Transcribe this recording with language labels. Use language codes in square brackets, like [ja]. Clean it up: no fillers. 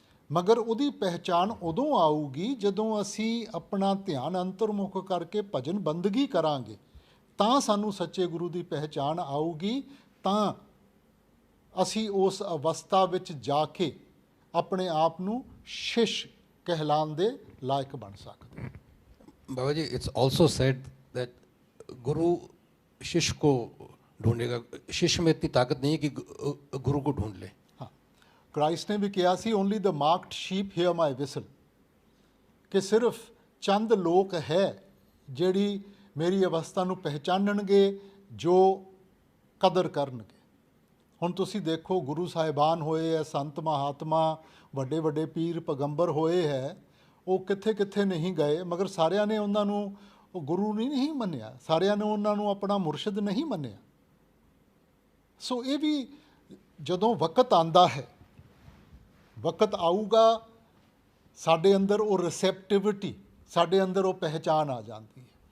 [pa] ਮਗਰ ਉਹਦੀ ਪਹਿਚਾਣ ਉਦੋਂ ਆਊਗੀ ਜਦੋਂ ਅਸੀਂ ਆਪਣਾ ਧਿਆਨ ਅੰਤਰਮੁਖ ਕਰਕੇ ਭਜਨ ਬੰਦਗੀ ਕਰਾਂਗੇ, ਤਾਂ ਸਾਨੂੰ ਸੱਚੇ ਗੁਰੂ ਦੀ ਪਹਿਚਾਣ ਆਊਗੀ, ਤਾਂ ਅਸੀਂ ਉਸ ਅਵਸਥਾ ਵਿੱਚ ਜਾ ਕੇ ਆਪਣੇ ਆਪ ਨੂੰ ਸ਼ਿਸ਼ [hi] कहलाने दे लायक बन सकते। बाबा जी, [en] it's also said that [hi] गुरु शिष्य को ढूंढेगा। शिष्य में इतनी ताकत नहीं है कि गुरु को ढूंढ ले। हाँ, क्राइस्ट ने भी कहा सी, [en] only the marked sheep hear my whistle, [hi] कि सिर्फ चंद लोग है [pa] ਜਿਹੜੀ ਮੇਰੀ ਅਵਸਥਾ ਨੂੰ ਪਹਿਚਾਨਣਗੇ, ਜੋ ਕਦਰ ਕਰਨਗੇ। ਹੁਣ ਤੁਸੀਂ ਦੇਖੋ ਗੁਰੂ ਸਾਹਿਬਾਨ ਹੋਏ ਹੈ, ਸੰਤ ਮਹਾਤਮਾ, ਵੱਡੇ ਵੱਡੇ ਪੀਰ ਪੈਗੰਬਰ ਹੋਏ ਹੈ, ਉਹ ਕਿੱਥੇ ਕਿੱਥੇ ਨਹੀਂ ਗਏ, ਮਗਰ ਸਾਰਿਆਂ ਨੇ ਉਹਨਾਂ ਨੂੰ ਉਹ ਗੁਰੂ ਨਹੀਂ ਮੰਨਿਆ, ਸਾਰਿਆਂ ਨੇ ਉਹਨਾਂ ਨੂੰ ਆਪਣਾ ਮੁਰਸ਼ਿਦ ਨਹੀਂ ਮੰਨਿਆ। ਸੋ ਇਹ ਵੀ ਜਦੋਂ ਵਕਤ ਆਉਂਦਾ ਹੈ, ਵਕਤ ਆਊਗਾ, ਸਾਡੇ ਅੰਦਰ ਉਹ ਰਿਸੈਪਟਿਵਿਟੀ, ਸਾਡੇ ਅੰਦਰ ਉਹ ਪਹਿਚਾਨ ਆ ਜਾਂਦੀ ਹੈ।